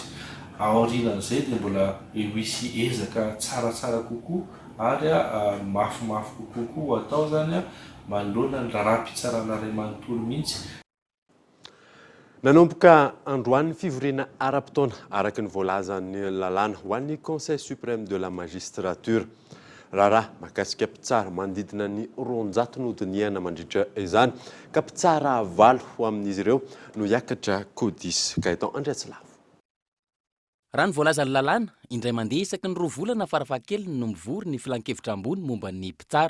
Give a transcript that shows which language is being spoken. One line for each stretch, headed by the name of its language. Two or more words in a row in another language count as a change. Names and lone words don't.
Malagasy: Aorianan'izay dia mbola hisy ezaka tsaratsara kokoa ary mafimafy kokoa atao zany manoloana ny raha-pitsarana iray manontolo mihitsy. Nanomboka androan'ny fivoriana ara-potoana araky ny voalazan'ny lalàna ho an'ny Conseil suprême de la magistrature. Raharaha mahakasika mpitsara mandidina ny 200 nodiniana mandritra izany ka mpitsara 8 ho amin'izy ireo no hiakatra kodisy Gaëtan Andriatsilavo. Raha ny voalazan'ny lalàna indray mandeha isaky ny 2 volana farafahakeliny no mivory ny filan-kevitra ambony momba ny mpitsara.